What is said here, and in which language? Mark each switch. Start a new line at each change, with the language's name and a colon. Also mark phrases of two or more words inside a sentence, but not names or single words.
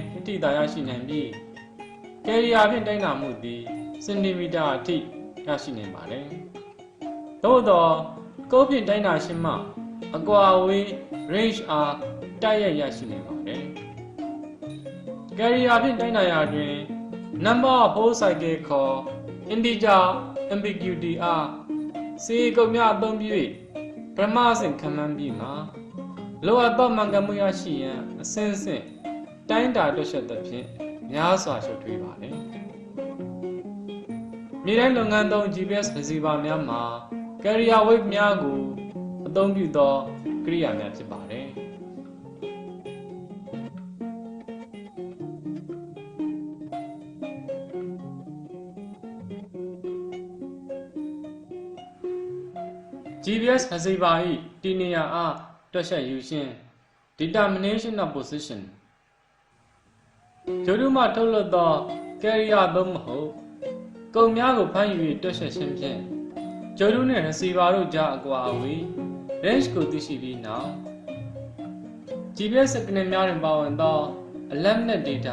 Burmese: အထိသာရရှိနိုင်ပြီးကယ်ရီယာဖြင့်တိုင်းတာမှုသည်စင်တီမီတာအထိရရှိနိုင်ပါတယ်သို့သောကုတ်ဖြင့် တိုင်းတာခြင်းမှအကွာအဝေး range အားတိုက်ရိုက်ရရှိနိုင်ပါတယ်ကယ်ရီယာဖြင့်တိုင်းတာရာတွင်
English: number of whole cycle
Burmese: ခေါ်
English: integer ambiguity
Burmese: အားစီကုတ်များအသုံးပြု၍ပထမအဆင့်ခံမှန်းပြီးမှလိုအပ်သောမှန်ကန်မှုရရှိရန်အဆင့်ဆင့် တိုင်းတာတွက်ချက်သဖြင့်များစွာရှုပ်ထွေးပါလေမြေတိုင်းလုပ်ငန်းသုံး
English: GPS receiver
Burmese: များမှာ
English: carrier wave
Burmese: များကိုအသုံးပြုသောကိရိယာများဖြစ်ပါတယ်။
English: GPS receiver
Burmese: ၏ တည်နေရာအားတွက်ချက်ယူခြင်း
English: determination of position
Burmese: ဂြိုလ်တုမှထုတ်လွှတ်သော carrier သို့မဟုတ်ကုန်များကိုဖမ်းယူ၍တွက်ချက်ခြင်းဖြင့် ဂြိုလ်တုနှင့် receiver တို့ကြားအကွာအဝေး range ကိုသိရှိပြီးနောက် GPS စက္ကန့်များတွင်ပါဝင်သော alarm နှင့် data